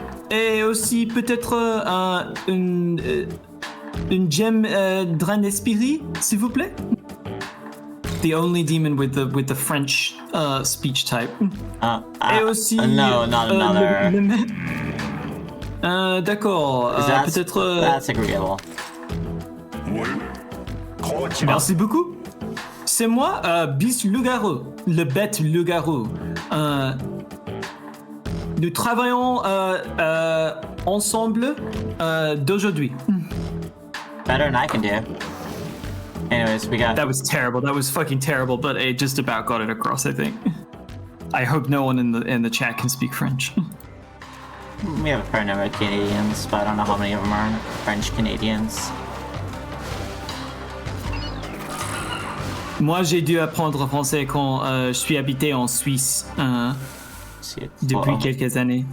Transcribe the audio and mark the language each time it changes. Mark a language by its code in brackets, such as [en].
[fr] Et aussi peut-être une gemme drain d'esprit, s'il vous plaît. [en] The only demon with the French speech type. [fr] Et aussi. [en] No, not another. [fr] D'accord. Peut-être. [en] That's agreeable. [fr] Merci beaucoup. C'est moi, Bis Loup-Garou, le bête Loup-Garou. Nous travaillons ensemble d'aujourd'hui. [en] Better than I can do. Anyways, we got... That was terrible. That was fucking terrible, but it just about got it across, I think. I hope no one in the chat can speak French. We have a fair number of Canadians, but I don't know how many of them are French Canadians. [fr] Moi, j'ai dû apprendre français quand je suis habité en Suisse depuis quelques années.